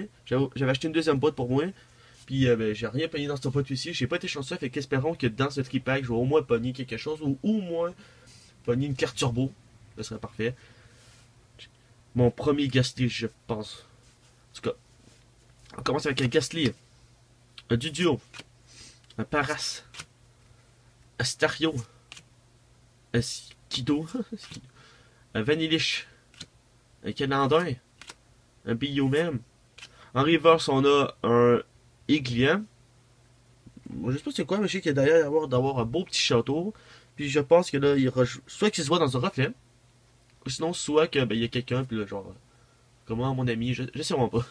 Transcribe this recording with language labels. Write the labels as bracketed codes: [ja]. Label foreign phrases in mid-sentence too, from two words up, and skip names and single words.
[fr] J'avais acheté une deuxième boîte pour moi. Puis ben, j'ai rien pogné dans cette boîte ici. J'ai pas été chanceux, fait qu'espérons que dans ce tripack je vais au moins pogner quelque chose ou au moins pogner une carte turbo. Ce serait parfait. Mon premier Gastly, je pense. En tout cas, on commence avec un Gastly, un Dudio, un Paras, un Stario, un Skido, un Vanillish, un Canadin, un Bioman. En reverse, on a un Iglian. Je sais pas c'est quoi, mais je sais qu'il y a derrière d'avoir un beau petit château. Puis je pense que là, soit qu'il se voit dans un reflet, ou sinon, soit que ben, il y a quelqu'un, puis là, genre, comment mon ami, je sais vraiment pas.